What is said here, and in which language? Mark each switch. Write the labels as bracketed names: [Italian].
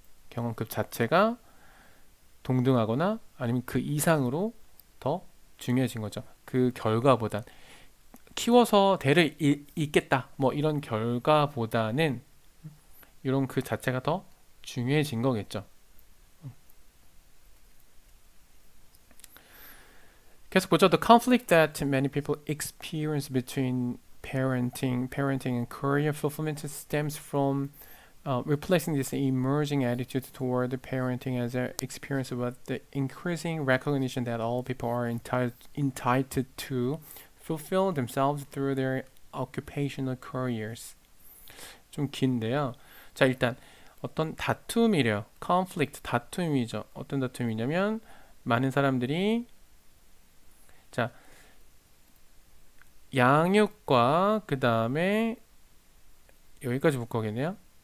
[Korean] 경험급 자체가 동등하거나 아니면 그 이상으로 더 중요해진 거죠. 그 결과보단 키워서 대를 잇겠다 뭐 이런 결과보다는 이런 그 자체가 더 중요해진 거겠죠. 계속 보죠. [English] The conflict that many people experience between parenting and career fulfillment stems from replacing this emerging attitude toward parenting as an experience with the increasing recognition that all people are entitled to fulfill themselves through their occupational careers. [Korean] 좀 긴데요. 자, 일단 어떤 다툼이래요. conflict, 다툼이죠. 어떤 다툼이냐면 많은 사람들이 자, 양육과 그 다음에 여기까지 볼 거겠네요.